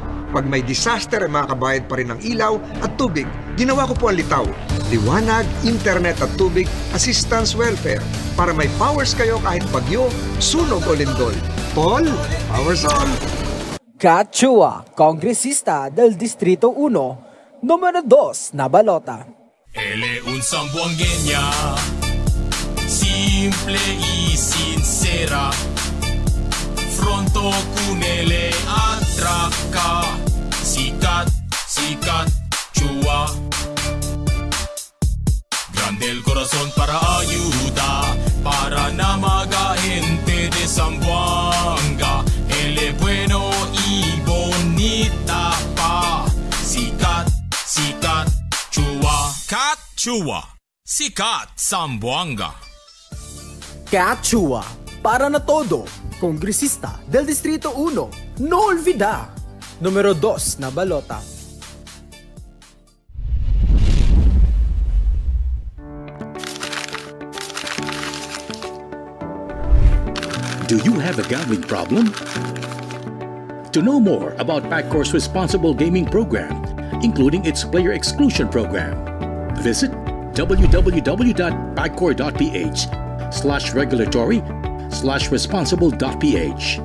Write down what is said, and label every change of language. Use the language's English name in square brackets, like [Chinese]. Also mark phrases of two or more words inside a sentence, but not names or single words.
[Filipino] Pag may disaster ay makakabayad pa rin ng ilaw at tubig. Ginawa ko po ang litaw. Liwanag, internet at tubig, [English] assistance welfare. [Filipino] Para may powers kayo kahit bagyo, sunog o lindol. Paul, [English] powers on! [Chavacano] Kat Chua, kongresista del Distrito 1, numero 2 na balota. Ele un sambuangueña, simple y sincera. Fronto con ele atraca, [Filipino] sikat, sikat, [Chavacano] Chua. Grande el corazón para ayuda, para na mga gente de Zamboanga. Ele bueno y bonita pa, [Filipino] sikat, sikat, [Chavacano] Chua. Kat Chua, sikat Zamboanga. Kat Chua, para na todo. Kongresista del Distrito 1, no olvida, numero 2 na balota. [English] Do you have a gambling problem? To know more about PAGCOR's responsible gaming program, including its player exclusion program, visit www.pagcor.ph/regulatory/responsible.ph.